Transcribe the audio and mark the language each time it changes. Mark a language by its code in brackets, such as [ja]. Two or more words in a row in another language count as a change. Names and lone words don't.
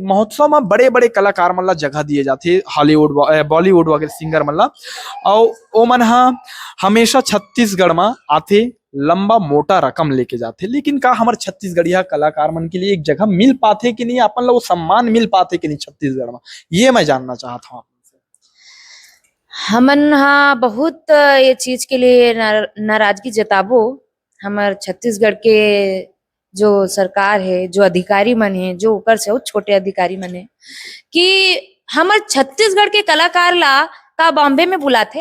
[hne] महोत्सव में बड़े बड़े कलाकार मन ला जगह दिए जाते, हॉलीवुड बॉलीवुड वगैरह सिंगर मन ला। और ओ मन हमेशा छत्तीसगढ़ में आते, लंबा मोटा रकम लेके जाते। लेकिन का हमारे छत्तीसगढ़िया कलाकार मन के लिए एक जगह मिल पाते कि नहीं, अपन लोग वो सम्मान मिल पाते कि नहीं छत्तीसगढ़ में, ये मैं जानना चाहता हूँ। हमन हाँ बहुत ये चीज के लिए नाराजगी जताबो। हमार छत्तीसगढ़ के जो सरकार है, जो अधिकारी मन है, जो ऊपर से वो छोटे अधिकारी मन है, कि हमार छत्तीसगढ़ के कलाकार ला का बॉम्बे में बुलाथे,